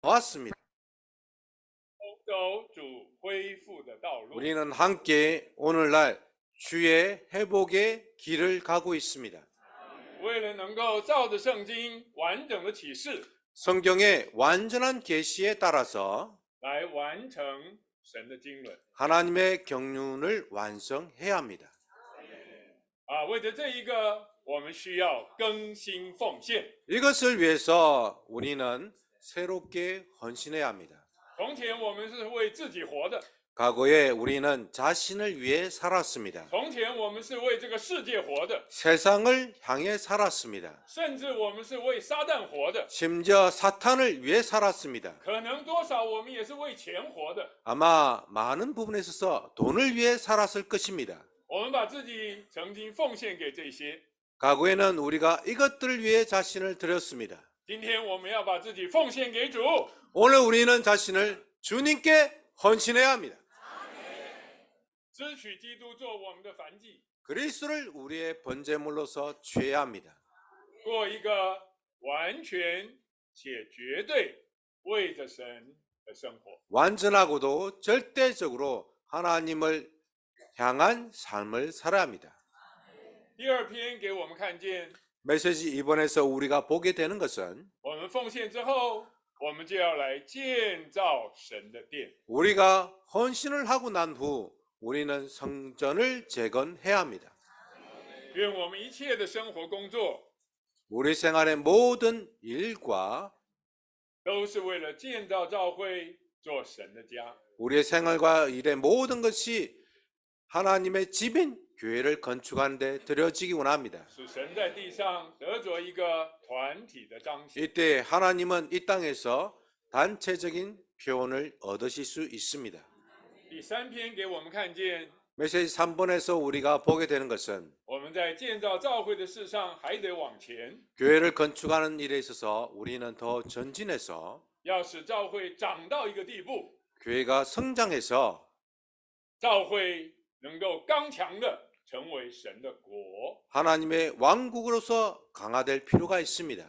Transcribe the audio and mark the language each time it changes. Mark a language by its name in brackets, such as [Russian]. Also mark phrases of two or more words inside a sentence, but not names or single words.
[Korean] 왔습니다. [Chinese] 走主恢复的道路。 [Korean] 우리는 함께 오늘날 주의 회복의 길을 가고 있습니다. [Chinese] 为了能够照着圣经完整的启示 [Korean] 성경의 완전한 계시에 따라서 [Chinese] 来完成神的经纶 [Korean] 하나님의 경륜을 완성해야 합니다. [Chinese] 为着这一个，我们需要更新奉献。 [Korean] 이것을 위해서 우리는 새롭게 헌신해야 합니다. [Chinese] 从前我们是为自己活的， [Korean] 과거에 우리는 자신을 위해 살았습니다. [Chinese] 从前我们是为这个世界活的， [Korean] 세상을 향해 살았습니다. [Chinese] 甚至我们是为撒旦活的， [Korean] 심지어 사탄을 위해 살았습니다. [Chinese] 可能多少我们也是为钱活的。 [Korean] 아마 많은 부분에 있어서 돈을 위해 살았을 것입니다. [Chinese] 我们把自己曾经奉献给这些， [Korean] 과거에는 우리가 이것들을 위해 자신을 드렸습니다. [Chinese] 今天我们要把自己奉献给主， [Korean] 오늘 우리는 자신을 주님께 헌신해야 합니다. [Chinese] 支取基督做我们的燔祭， [Korean] 그리스도를 우리의 번제물로서 취해야 합니다. [Chinese] 过一个完全且绝对为着神的生活。 [Korean] 완전하고도 절대적으로 하나님을 향한 삶을 살아야 합니다. [Chinese] 第二篇给我们看见， [Korean] 메시지 2번에서 우리가 보게 되는 것은 [Chinese] 我们奉献之后，我们就要来建造神的殿。 [Korean] 우리가 헌신을 하고 난 후 우리는 성전을 재건해야 합니다. [Chinese] 愿我们一切的生活工作 [Korean] 우리 생활의 모든 일과 [Chinese] 都是为了建造教会，做神的家。 [Korean] 우리의 생활과 일의 모든 것이 하나님의 집인 교회를 건축하는 데 들여지기 원합니다. [Chinese] 使神在地上得着一个团体的彰显。 [Korean] 이때 하나님은 이 땅에서 단체적인 표현을 얻으실 수 있습니다. [Chinese] 第三篇给我们看见， [Korean] 메시지 3번에서 우리가 보게 되는 것은 [Chinese] 我们在建造教会的事上还得往前， [Korean] 교회를 건축하는 일에 있어서 우리는 더 전진해서 [Chinese] 要使教会长到一个地步， [Korean] 교회가 성장해서 [Chinese] 教会能够刚强的成为神的国。 [Korean] 하나님의 왕국으로서 강화될 필요가 있습니다.